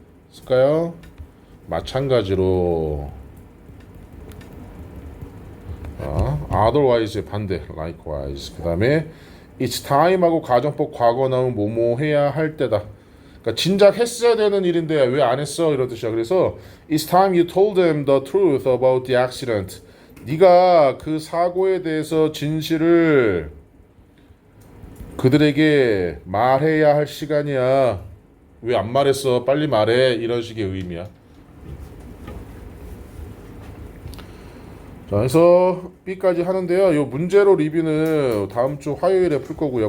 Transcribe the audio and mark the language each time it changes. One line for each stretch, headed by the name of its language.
Korean: 쓸까요? 마찬가지로. otherwise의 반대 likewise. 그 다음에 it's time하고 가정법 과거 나오면 뭐뭐 해야 할 때다. 그러니까 진작 했어야 되는 일인데 왜 안 했어? 이런 뜻이야. 그래서
English: it's time you told them the truth about the accident.
Korean: 네가 그 사고에 대해서 진실을 그들에게 말해야 할 시간이야. 왜 안 말했어? 빨리 말해. 이런 식의 의미야. 자, 그래서 B까지 하는데요. 요 문제로 리뷰는 다음 주 화요일에 풀 거고요.